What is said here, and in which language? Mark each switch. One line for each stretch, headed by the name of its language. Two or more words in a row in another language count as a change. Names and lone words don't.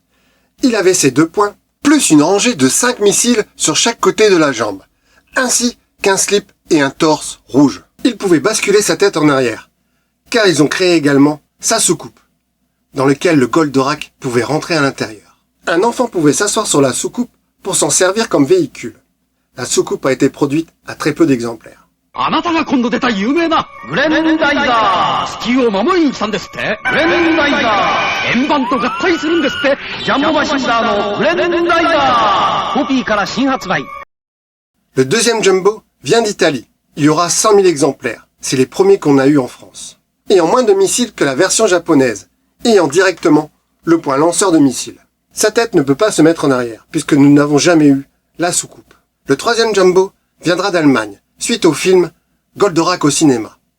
French: Il avait ses 2 poings, plus une rangée de 5 missiles sur chaque côté de la jambe, ainsi qu'un slip et un torse rouge. Il pouvait basculer sa tête en arrière, car ils ont créé également sa soucoupe, dans lequel le Goldorak pouvait rentrer à l'intérieur. Un enfant pouvait s'asseoir sur la soucoupe pour s'en servir comme véhicule. La soucoupe a été produite à très peu d'exemplaires.
Japanese: あなたが今度出た有名なグレンダイザー、地球を守りに来たんですって。グレンダイザー、円盤と合体するんですって。ジャンボマシンダーのグレンダイザー、コピーから新発売。
French: Le deuxième Jumbo vient d'Italie. Il y aura 100 000 exemplaires. C'est les premiers qu'on a eus en France. Ayant moins de missiles que la version japonaise, ayant directement le point lanceur de missiles. Sa tête ne peut pas se mettre en arrière, puisque nous n'avons jamais eu la soucoupe. Le troisième Jumbo viendra d'Allemagne, suite au film Goldorak au cinéma.